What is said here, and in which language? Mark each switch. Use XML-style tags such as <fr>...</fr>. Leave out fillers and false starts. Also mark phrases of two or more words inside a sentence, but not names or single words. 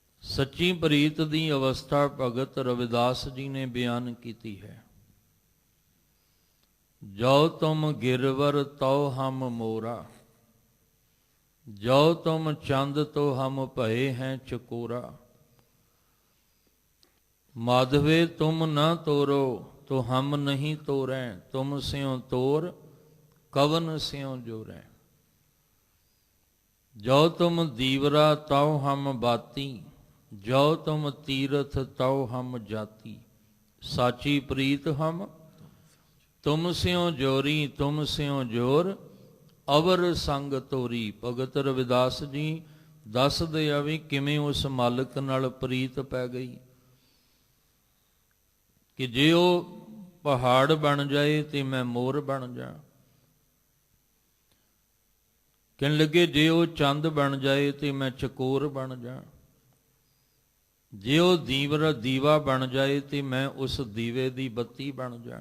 <pa>ਸੱਚੀ ਪ੍ਰੀਤ ਦੀ ਅਵਸਥਾ ਭਗਤ ਰਵਿਦਾਸ ਜੀ ਨੇ ਬਿਆਨ ਕੀਤੀ ਹੈ।</pa> <bra>ਜੋ ਤੁਮ ਗਿਰਵਰ ਤਉ ਹਮ ਮੋਰਾ, ਜੋ ਤੁਮ ਚੰਦ ਤੋ ਹਮ ਭਏ ਹੈਂ ਚਕੋਰਾ। माधवे तुम न तोरो तो हम नहीं तोरें, तुम स्यों तोर कवन स्यों जोरें। जो तुम दीवरा तौ हम बाती, जो तुम तीरथ तौ हम जाती। साची प्रीत हम तुम स्यों जोरी, तुम स्यों जोर अवर संग तोरी।</bra> <pa>ਭਗਤ ਰਵਿਦਾਸ ਜੀ ਦੱਸਦੇ ਆ ਭੀ ਕਿਵੇਂ ਉਸ ਮਾਲਕ ਨਾਲ ਪ੍ਰੀਤ ਪੈ ਗਈ ਕਿ ਜੇ ਉਹ ਪਹਾੜ ਬਣ ਜਾਏ ਤੇ ਮੈਂ ਮੋਰ ਬਣ ਜਾ। ਕਹਿਣ ਲੱਗੇ ਜੇ ਉਹ ਚੰਦ ਬਣ ਜਾਏ ਤੇ ਮੈਂ ਚਕੋਰ ਬਣ ਜਾ। ਜੇ ਉਹ ਦੀਵਾ ਬਣ ਜਾਏ ਤੇ ਮੈਂ ਉਸ ਦੀਵੇ ਦੀ ਬੱਤੀ ਬਣ ਜਾ।</pa>